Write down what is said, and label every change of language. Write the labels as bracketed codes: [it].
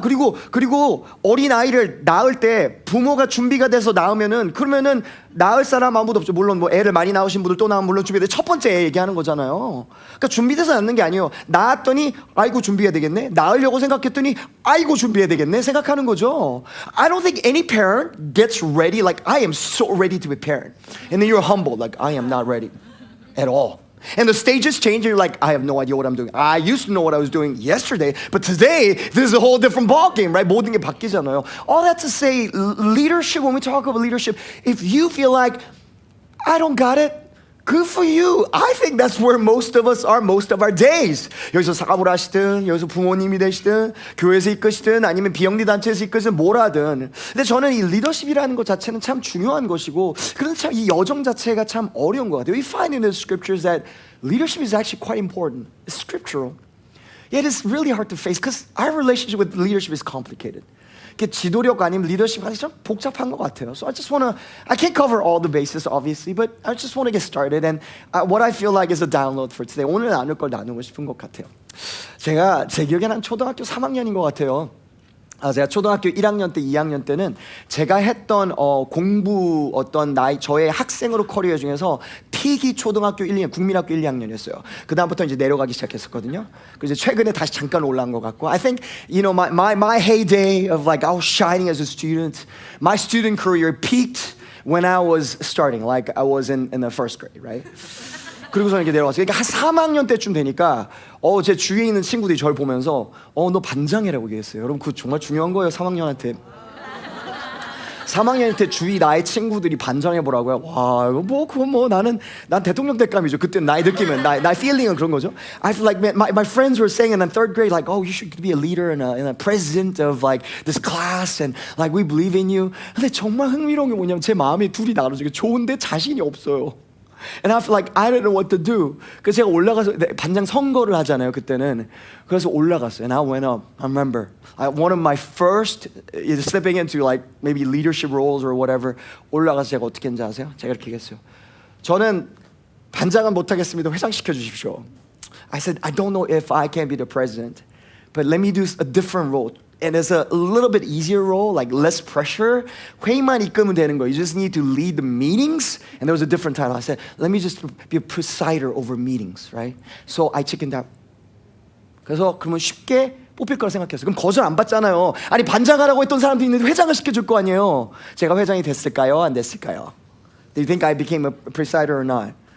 [ko] 그리고 어린 아이를 낳을 때 부모가 준비가 돼서 낳으면은 그러면은 낳을 사람 아무도 없죠. 물론 뭐 애를 많이 낳으신 분들 또 낳으면 물론 준비돼. 첫 번째 애 얘기하는 거잖아요. 그러니까 준비돼서 낳는 게 아니에요. 낳았더니 아이고 준비해야 되겠네. 낳으려고 생각했더니 아이고 준비해야 되겠네. 생각하는 거죠. [en] I don't think any parent gets ready like I am so ready to be a parent. And then you're humble like I am not ready at all. And the stages change. You're like, I have no idea what I'm doing. I used to know what I was doing yesterday, but today this is a whole different ballgame, right? [ko] 모든 게 바뀌잖아요. [en] All that to say, leadership. When we talk about leadership, if you feel like I don't got it, good for you. I think that's where most of us are most of our days. [ko] 여기서 사업을 하시든, 여기서 부모님이 되시든, 교회에서 이끄시든, 아니면 비영리 단체에서 이끄시든, 뭘 하든. 근데 저는 이 리더십이라는 것 자체는 참 중요한 것이고, 그런데 참 이 여정 자체가 참 어려운 것 같아요. [en] We find in the scriptures that leadership is actually quite important. It's scriptural. Yet it's really hard to face because our relationship with leadership is complicated. [ko] 지도력 아니면 리더십 아니 좀 복잡한 것 같아요. [en] So I can't cover all the bases obviously, but I just want to get started. And what I feel like is a download for today. [ko] 오늘 나눌 걸 나누고 싶은 것 같아요. 제가 제 기억에는 한 초등학교 3학년인 것 같아요. 제가 초등학교 1학년 때, 2학년 때는 제가 했던 공부 저의 학생으로 커리어 중에서 피기 초등학교 1, 2학년, 국민학교 1, 2학년이었어요. 그 다음부터 이제 내려가기 시작했었거든요. 그래서 최근에 다시 잠깐 올라온 것 같고, [en] I think my heyday of like I was shining as a student, my student career peaked when I was starting, like I was in the first grade, right? [ko] 그리고서 이렇게 내려왔어요. 그러니까 한 3학년 때쯤 되니까 제 주위에 있는 친구들이 저를 보면서 너 반장이라고 얘기했어요. 여러분 그거 정말 중요한 거예요. 3학년한테 3학년한테 주위 나의 친구들이 반장해보라고요. 와 이거 그건 난 대통령 대감이죠. 그때 나의 느낌은 나의 feeling은 그런 거죠. [en] I feel like my friends were saying in third grade like you should be a leader and a president of like this class and like we believe in you. [ko] 근데 정말 흥미로운 게 뭐냐면 제 마음이 둘이 나눠지고 좋은데 자신이 없어요. [en] And I feel like I don't know what to do. [ko] 그래서 제가 올라가서 반장 선거를 하잖아요. 그때는 그래서 올라갔어요. [en] And I went up. I remember one of my first stepping into like maybe leadership roles or whatever. [ko] 올라가서 제가 어떻게 했는지 아세요? 제가 이렇게 얘기했어요. 저는 반장은 못하겠습니다. 회장시켜 주십시오. [en] I said I don't know if I can be the president, but let me do a different role. And it's a little bit easier role, like less pressure. [ko] 회의만 이끌면 되는 거예요. [en] You just need to lead the meetings. And there was a different title. I said, let me just be a presider over meetings, right? So I chickened out. [ko] 그래서 그러면 쉽게 뽑힐 거라 생각했어요. 그럼 거절 안 받잖아요. 아니 반장하라고 했던 사람도 있는데 회장을 시켜줄 거 아니에요. 제가 회장이 됐을까요? 안 됐을까요? [en] Do you think I became a presider or not?